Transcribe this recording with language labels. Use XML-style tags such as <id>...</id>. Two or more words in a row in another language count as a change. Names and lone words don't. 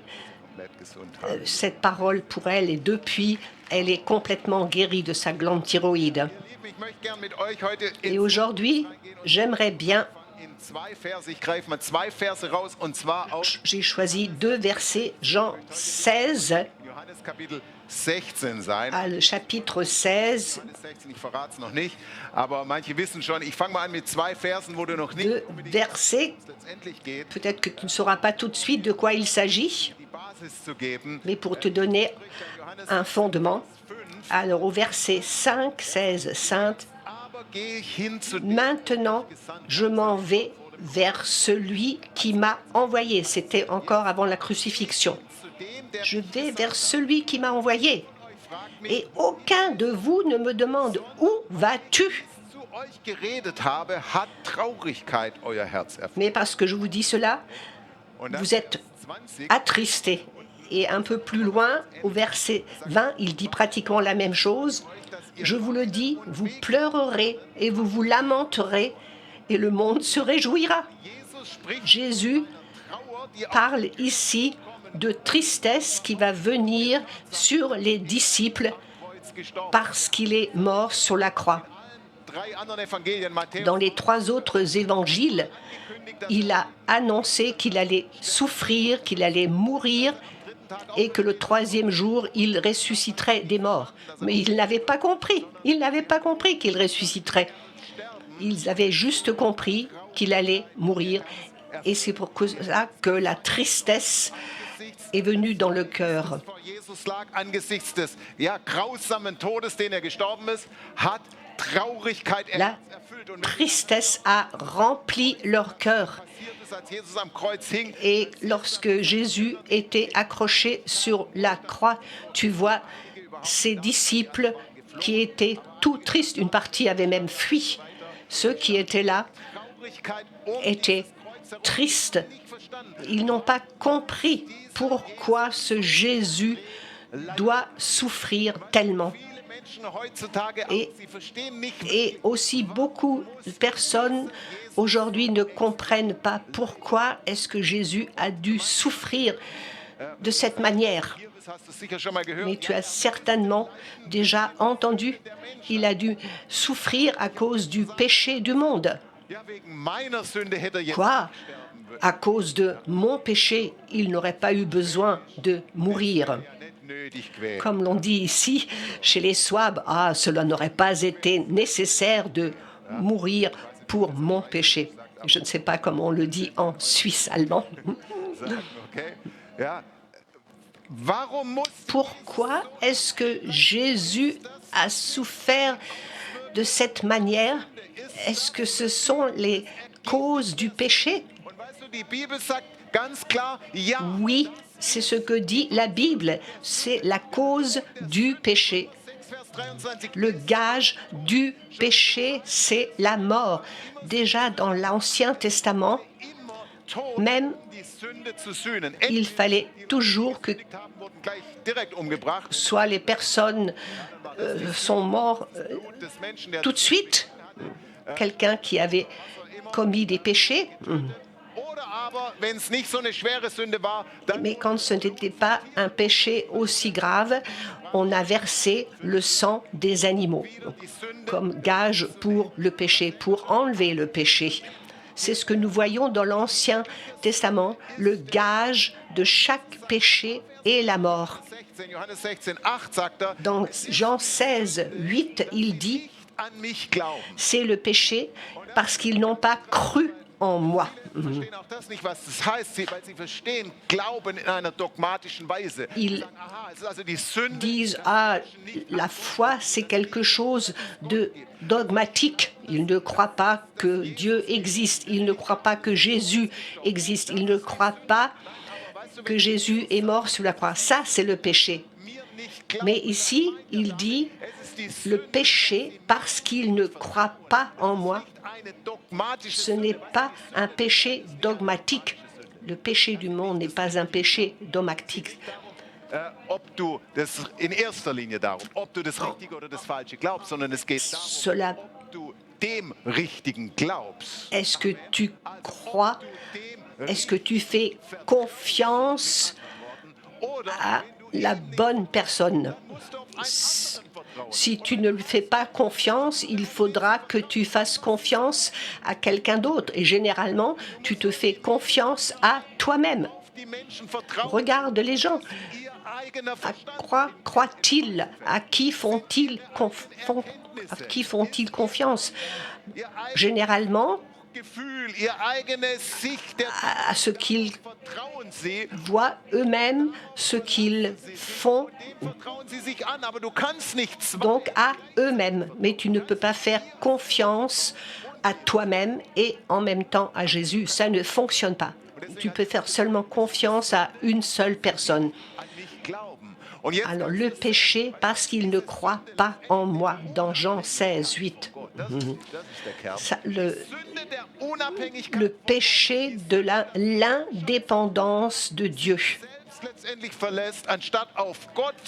<de>komplett gesund.</de> <fr>cette parole pour elle et depuis, elle est complètement guérie de sa glande thyroïde.</fr> <de>Ich möchte gern mit euch heute</de> <fr>Et aujourd'hui, j'aimerais bien,</fr> <de>in 2 Verse, ich greife mal 2 Verse raus und zwar aus</de> <fr>j'ai choisi 2 versets, Jean 16,</fr> <de>Johannes Kapitel 16 sein.</de> <fr>le chapitre 16,</fr> <de>Johannes 16, ich verrate es noch nicht, aber manche wissen schon. Ich fange mal an mit 2 Versen, wo du noch nicht</de> <fr>2 versets.</fr> <de>letztendlich geht,</de> <fr>Peut-être que tu ne sauras pas tout de suite de quoi il s'agit,</fr> <de>die Basis zu geben.</de> <fr>mais pour te donner un fondement. Alors au verset 5, 16, 5,</fr> <de>Aber gehe ich hin zu dem,</de> <fr>maintenant je m'en vais vers celui qui m'a envoyé. C'était encore avant la crucifixion.</fr> <de>zu dem, der</de> <fr>Je vais vers celui qui m'a envoyé.</fr> <de>fragt mich,</de> <fr>Et aucun de vous ne me demande où vas-tu?</fr> <de>zu euch geredet habe, hat Traurigkeit euer Herz erfüllt.</de> <fr>Mais parce que je vous dis cela,</fr> <de>Und dann</de> <fr>vous êtes 20, attristés. Et un peu plus loin, au verset 20, il dit pratiquement la même chose. Je vous le dis, vous pleurerez et vous vous lamenterez et le monde se réjouira.</fr> <de>Jesus spricht</de> <fr>Jésus</fr> <de>Trauer, die auf</de> <fr>parle ici de tristesse qui va venir sur les disciples</fr> <de>Kreuz gestorben.</de> <fr>parce qu'il est mort sur la croix.</fr> <de>3 anderen Evangelien, Matthäus,</de> <fr>Dans les 3 autres évangiles, il a annoncé qu'il allait souffrir, qu'il allait mourir et que le 3e jour, il ressusciterait des morts. Mais ils n'avaient pas compris. Ils n'avaient pas compris qu'il ressusciterait. Ils avaient juste compris qu'il allait mourir. Et c'est pour ça que la tristesse est venue dans le cœur.</fr> <de>vor Jesus lag angesichts des grausamen Todes, den gestorben ist, hat Traurigkeit</de> <fr>La</fr> <de>erfüllt. Und</de> <fr>tristesse a rempli leur cœur.</fr> <de>passiert ist, als Jesus am Kreuz hing,</de> <fr>Et lorsque Jésus était accroché sur la croix, tu vois ses disciples qui étaient tout tristes. Une partie avait même fui. Ceux qui étaient là Traurigkeit étaient tristes. Ils n'ont pas compris pourquoi ce Jésus doit souffrir tellement.</fr> <de>viele Menschen heutzutage auch,</de> <fr>Et-</fr> <de>sie verstehen nicht,</de> <fr>Et aussi beaucoup de personnes aujourd'hui ne comprennent pas pourquoi est-ce que Jésus a dû souffrir de cette manière.</fr> <de>das hast du sicher schon mal gehört,</de> <fr>Mais tu as certainement déjà entendu, il a dû souffrir à cause du péché du monde.</fr> <de>ja, wegen meiner Sünde hätte er jetzt</de> <fr>Quoi? À cause de mon péché, il n'aurait pas eu besoin de mourir.</fr> <de>nötig quälen.</de> <fr>Comme l'on dit ici, chez les Souabes, ah, cela n'aurait pas été nécessaire de mourir pour mon péché. Je ne sais pas comment on le dit en suisse allemand.</fr> <de>Okay? Ja. Warum muss</de> <fr>Pourquoi est-ce que Jésus a souffert de cette manière? Est-ce que ce sont les causes du péché?</fr> <de>Und weißt du, die Bibel sagt ganz klar, ja,</de> <fr>Oui, c'est ce que dit la Bible. C'est la cause du péché.</fr> <de>6 Vers 23.</de> <fr>Le gage du péché, c'est la mort. Déjà dans l'Ancien Testament,</fr> <de>Immer Tod,</de> <fr>même</fr> <de>die Sünde zu sühnen.</de> <fr>il fallait toujours que</fr> <de>Entdeckt haben, wurden gleich direkt umgebracht.</de> <fr>soit les personnes sont mortes</fr> <de>Des Menschen, der</de> <fr>tout de suite. Quelqu'un qui avait commis des péchés,</fr> <de>Oder aber, wenn es nicht so eine schwere Sünde war, dann</de> <fr>mais quand ce n'était pas un péché aussi grave, on a versé le sang des animaux</fr> <de>die Sünde</de> <fr>comme gage pour le péché, pour enlever le péché. C'est ce que nous voyons dans l'Ancien Testament. Le gage de chaque péché est la mort.</fr> <de>16, Johannes 16, 8 sagt er,</de> <fr>Dans Jean 16, 8, il dit</fr> <de>an mich glauben.</de> <fr>« C'est le péché parce qu'ils n'ont pas cru en moi.</fr> <de>Verstehen auch das nicht, was das heißt, weil sie verstehen Glauben in einer dogmatischen Weise.</de> <fr>Ils</fr> <de>Sagen, aha, es ist also die Sünde,</de> <fr>disent ah, la foi, c'est quelque chose de dogmatique. Ils ne croient pas que Dieu existe. Ils ne croient pas que Jésus existe. Ils ne croient pas que Jésus est mort sur la croix. Ça, c'est le péché.</fr> <de>mir nicht glauben.</de> <fr>Mais ici, il dit</fr> <de>Es ist die</de> <fr>le</fr> <de>Sünde,</de> <fr>péché parce qu'il ne croit pas en moi.</fr> <de>eine dogmatische</de> <fr>Ce n'est pas un péché dogmatique. Le péché du monde n'est pas un péché dogmatique.</fr> <de>ob du das in erster Linie darum, ob du das Richtige oder das Falsche glaubst, sondern es geht darum,</de> <fr>Cela,</fr> <de>ob du dem Richtigen glaubst.</de> <fr>est-ce que tu crois,</fr> <de>Dem</de> <fr>est-ce que tu fais confiance</fr> <de>oder</de> <fr>à la bonne personne?</fr> <de>musst du auf einen anderen vertrauen.</de> <fr>Si tu ne lui fais pas confiance, il faudra que tu fasses confiance à quelqu'un d'autre. Et généralement, tu te fais confiance à toi-même.</fr> <de>Die Menschen vertrauen</de> <fr>Regarde les gens.</fr> <de>ihr eigener</de> <fr>À</fr> <de>Verstand.</de> <fr>quoi croient-ils? À qui font-ils confiance?</fr> <de>Ihr eigenes</de> <fr>Généralement,</fr> <de>Gefühl, ihr eigenes Sicht der</de> <fr>à ce qu'ils</fr> <de>vertrauen sie.</de> <fr>voient eux-mêmes, ce qu'ils font,</fr> <de>Dem vertrauen sie sich an, aber du kannst nicht zwei.</de> <fr>donc à eux-mêmes. Mais tu ne peux pas faire confiance à toi-même et en même temps à Jésus. Ça ne fonctionne pas. Tu peux faire seulement confiance à une seule personne.</fr> <de>An mich glauben. Und jetzt</de> <fr>Alors le péché parce qu'il ne croit pas en moi, dans Jean 16, 8.</fr> <de>das ist der Kern.</de> <fr>Ça,</fr> <de>Sünde der Unabhängigkeit</de> <fr>le péché de l'indépendance de Dieu.</fr> <de>selbst letztendlich verlässt, anstatt auf Gott zu</de>